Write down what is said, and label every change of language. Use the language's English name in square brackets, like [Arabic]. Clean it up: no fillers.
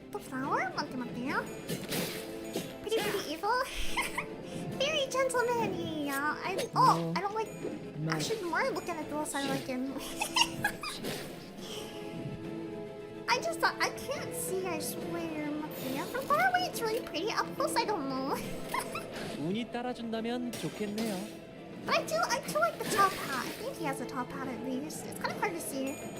[English] The flower? [Korean] 맞대요. [English] Pretty evil. Very gentleman. Yeah. I don't like. Actually, the more I look at it, the less I like him. I just thought I can't see. I swear. [Korean] 맞대요. [English] From far away, it's really pretty. Up close, I don't know. [Korean] 운이 따라준다면 좋겠네요. [English] But I do like the top hat. I think he has a top hat at least. It's kind of hard to see.